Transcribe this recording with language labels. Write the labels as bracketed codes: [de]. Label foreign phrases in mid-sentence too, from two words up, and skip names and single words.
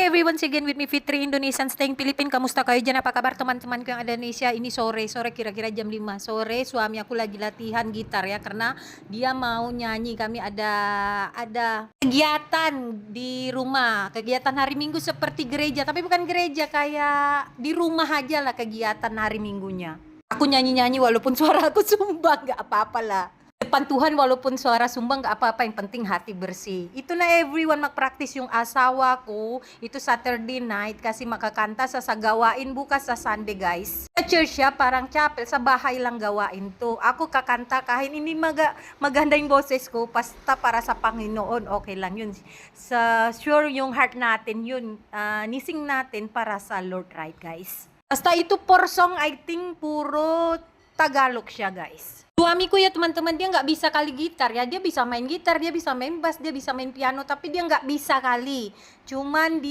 [en] everyone, again with me Fitri Indonesian staying Philippines. [tl] Kamusta kayo dyan? [id] Apa kabar [tl] teman-teman ko [id] yang ada di Indonesia? Ini sore kira-kira jam 5 sore. Suami aku lagi latihan gitar ya, karena dia mau nyanyi. Kami ada kegiatan di rumah, kegiatan hari Minggu seperti gereja, tapi bukan gereja, kayak di rumah aja lah kegiatan hari Minggunya. Aku nyanyi-nyanyi walaupun suara aku sumbang, nggak apa-apa lah. Depan Tuhan walaupun suara sumbang nggak apa-apa, yang penting hati bersih. [tl] Itulah everyone magpraktis yung asawa ko. Itu [en] Saturday night [tl] kasi makakanta sa gawain bukas sa Sunday, guys. Sa church siya, parang chapel, sa bahay lang gawain to. Ako kakanta kahit hindi maganda yung boses ko, basta para sa Panginoon, okay lang yun. Sure yung heart natin yun, nising natin para sa Lord, [en] right guys? Basta itu porsong, I think [tl] puro Tagalog siya, guys. [id] Suami ko ya teman-teman, dia nggak bisa kali gitar ya, dia bisa main gitar, dia bisa main bass, dia bisa main piano, tapi dia nggak bisa kali. Cuman dia